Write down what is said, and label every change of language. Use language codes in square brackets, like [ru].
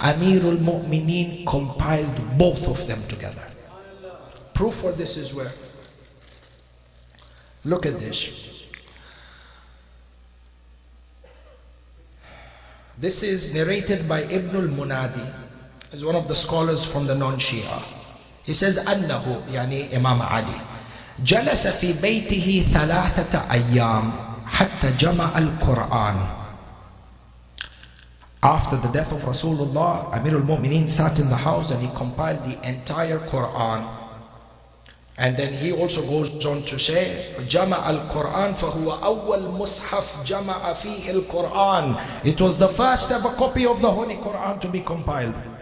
[en] Amir al-Mu'mineen compiled both of them together. Proof for this is where? Look at this. This is narrated by Ibn al-Munadi, as one of the scholars from the non-Shia. He says, [ar] أنه, يعني Imam Ali, جلس في بيته 3 أيام حتى جمع القرآن. [en] After the death of Rasulullah, Amir al-Mu'mineen sat in the house and he compiled the entire Quran. And then he also goes on to say, [ar] جمع القرآن فهو أول مصحف جمع فيه القرآن. [en] It was the first ever copy of the Holy Quran to be compiled.